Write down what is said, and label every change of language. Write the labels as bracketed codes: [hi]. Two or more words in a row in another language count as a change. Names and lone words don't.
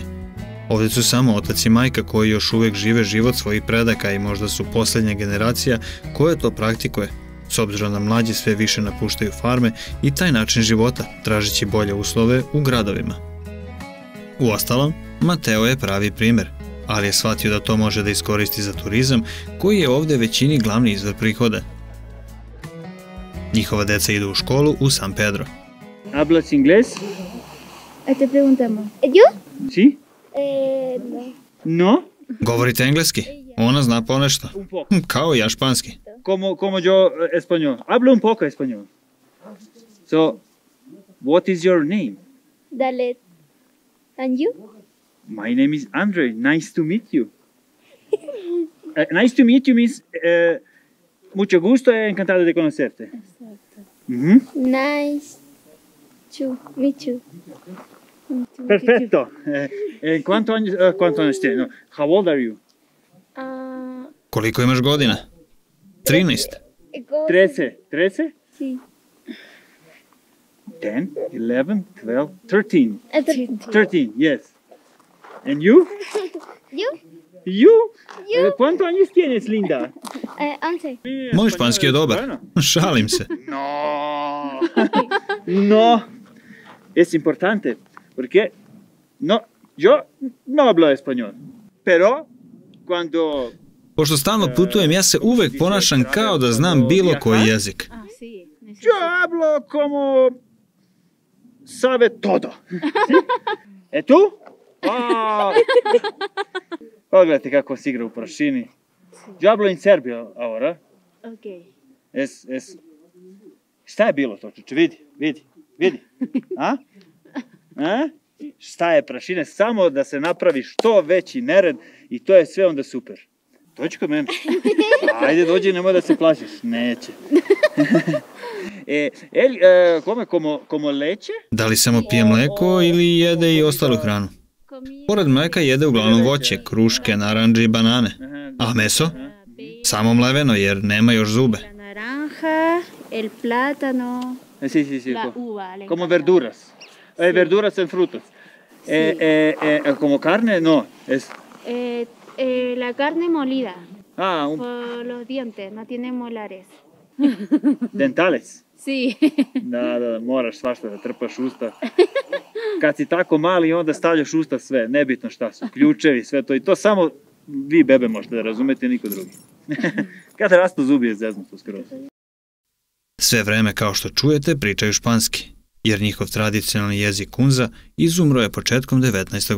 [sr] Ovde su samo otac i majka koji još uvek žive život svojih predaka i možda su posljednja generacija koja to praktikuje, s obzirom da mlađi sve više napuštaju farme i taj način života, tražeći bolje uslove u gradovima. Uostalom, Mateo je pravi primer, ali je shvatio da to može da iskoristi za turizam, koji je ovde većini glavni izvor prihoda. Njihova deca idu u školu u San Pedro. [es] ¿Hablas inglés? Te preguntamos. ¿Yo? Sí. No. No? [sr] Govorite engleski? Ona zna ponešto. [es] Un poco. [sr] Kao i ja španski. [es] Como yo español. Hablo un poco español. [en] So, what is your name? Dalet. And you? My name is Andre. Nice to meet you. Nice to meet you means [es] mucho gusto, encantado de conocerte. Exacto. Mm-hmm. [en] Nice to meet you. [es] Perfecto. ¿Cuántos años tienes? No. [en] How old are you? [sr] Koliko imaš godina? 13. [es] 13? Sí. 10, 11, 12, 13. 13. 13, [en] yes. And you? You? [es] ¿Cuántos años tienes, linda? 11. [sr] Moj španski je dobar. Šalim se. [es] No. Es importante. Porque yo no hablo español. Pero cuando... [sr] Pošto stalno putujem, ja se uvek ponašam kao da znam bilo koji jezik. [es] Yo hablo como sabe todo. E tu? [sr] Pogledajte kako se igra u prašini. [es] Yo hablo en serbio ahora. Ok. [sr] Šta je bilo to, čuče? Vidi. A? Šta je prašina? Samo da se napravi što veći nered i to je sve onda super. Dođi kod mene. Ajde, dođi, nemoj da se plašiš. Neće. [es] Come como leche? [sr] Da li samo pije mleko ili jede i ostalu hranu? Pored mleka jede uglavnom voće, kruške, narandže i banane. A meso? Samo mleveno jer nema još zube. [es] Naranja, el plátano, Sí. la uva. Como verduras. Verduras en frutos. Como carne, no. La carne molida. Por los dientes, no tiene molares. Dentales? Sí. [sr] Da, moraš svašta da trpaš usta. Kad si tako mali, onda stavljaš usta sve, nebitno šta su, ključevi, sve to. I to samo vi bebe možete da razumete, niko drugi. Kad rastu zubi je zeznuto skroz. Sve vreme, kao što čujete, pričaju španski, jer njihov tradicionalni jezik kunza izumro je početkom 19.